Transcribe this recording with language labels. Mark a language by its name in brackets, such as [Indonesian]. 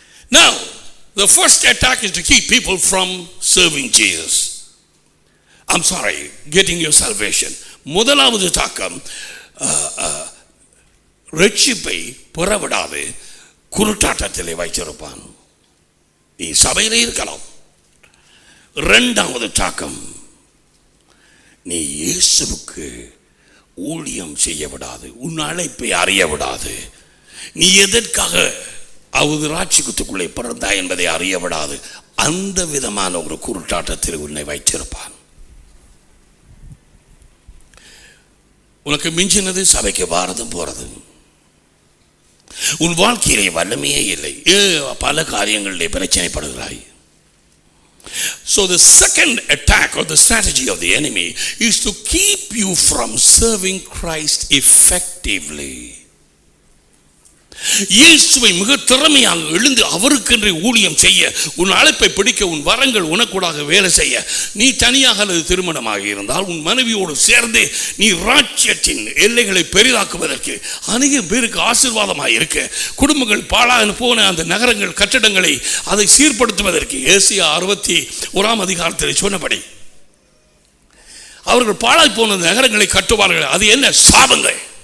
[English] Now, the first attack is to keep people from serving Jesus. I'm sorry, getting your salvation. [Tamil] முதலாவது தாக்கம் ரட்சிப்பை புறவிடாது குருட்டாட்டத்திலே வைத்திருப்பான். நீ சபையிலே இருக்கலாம். இரண்டாவது தாக்கம், நீ இயேசுவுக்கு ஊழியம் செய்ய விடாது, உன் அழைப்பை அறிய விடாது, நீ எதற்காக அவது ராட்சியத்துக்குள்ளே பிறந்தாய் என்பதை அறிய விடாது. அந்த விதமான ஒரு குருட்டாட்டத்தில் உன்னை வைத்திருப்பான். உனக்கு மிஞ்சினது சபைக்கு வாரதும் போறது. உன் வாழ்க்கையிலே வல்லமையே இல்லை, பல காரியங்களிலே பிரச்சனைப்படுகிறாய். [English] So the second attack or the strategy of the enemy is to keep you from serving Christ effectively. [Tamil] இயேசுவை மிக திறமையாக எழுந்து அவருக்கென்று ஊழியம் செய்ய, உன் அழைப்பை பிடிக்க, உன் வரங்கள் உனக்கூடாக வேலை செய்ய, நீ தனியாக அல்லது திருமணமாக இருந்தால் உன் மனைவியோடு சேர்ந்து நீ ராஜ்யத்தின் எல்லைகளை பெரிதாக்குவதற்கு, அநேக பேருக்கு ஆசீர்வாதமாக இருக்க, குடும்பங்கள் பாழாக போன அந்த நகரங்கள் கட்டடங்களை அதை சீர்படுத்துவதற்கு ஏசியா 61 அதிகாரத்தில் சொன்னபடி அவர்கள் பாழாய் போன நகரங்களை கட்டுவார்கள். அது என்ன? சாபங்கள்.